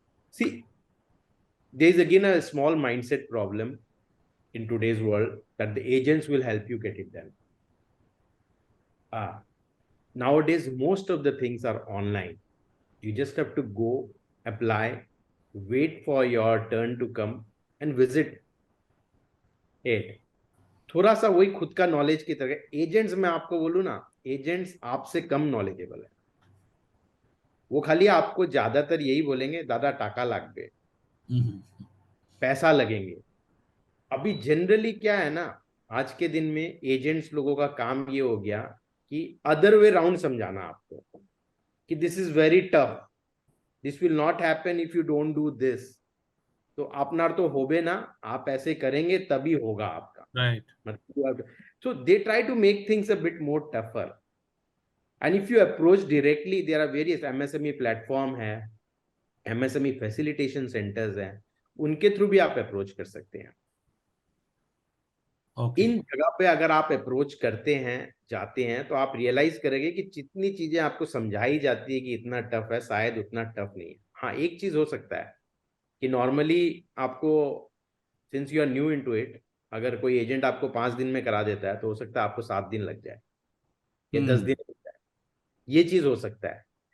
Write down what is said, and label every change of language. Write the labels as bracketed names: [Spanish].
[English] See, there is again a small mindset problem in today's world that the agents will help you get it done. Nowadays, most of the things are online. You just have to go, apply, wait for your turn to come and visit it. [Hindi] थोड़ा सा वही खुद का knowledge की तरह. Agents मैं आपको बोलूं ना, एजेंट्स आपसे कम नॉलेजेबल है. वो खाली आपको ज्यादातर यही बोलेंगे, [Bangla] दादा टाका लागबे, [Hindi] पैसा लगेंगे. अभी जनरली क्या है ना, आज के दिन में एजेंट्स लोगों का काम ये हो गया कि अदर वे राउंड समझाना आपको कि [English] This is very tough, this will not happen if you don't do this. [Hindi] तो [Bangla] अपनार तो होबे ना, [Hindi] आप ऐसे करेंगे तभी होगा आपका. [English] Right. So they try to make things a bit more tougher. And if you approach directly, there are various MSME platform है, MSME facilitation centers हैं, [Hindi] उनके थ्रू भी आप अप्रोच कर सकते हैं. [English] Okay. [Hindi] इन जगह पे अगर आप अप्रोच करते हैं, जाते हैं, तो आप रियलाइज करेंगे कि जितनी चीजें आपको समझाई जाती है कि इतना टफ है, शायद उतना टफ नहीं है. हाँ, एक चीज हो सकता है कि नॉर्मली आपको [English] since you are new into it, [Hindi] अगर कोई एजेंट आपको 5 दिन में करा देता है तो हो सकता है आपको 7 दिन लग जाए या 10 दिन लग जाए, ये चीज हो सकता है।